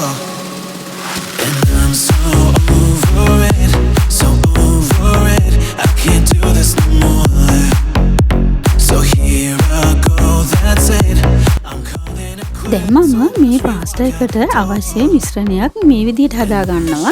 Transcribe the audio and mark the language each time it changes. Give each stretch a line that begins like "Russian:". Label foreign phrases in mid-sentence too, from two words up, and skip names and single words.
English: And I'm so over it, so over it. I can't do this no more. So here I go, that's it. I'm calling it quits.
Sinhala: දැන් මම මේ පාස්ටා එකට අවශ්‍ය මිශ්‍රණයක් මේ විදිහට හදා ගන්නවා.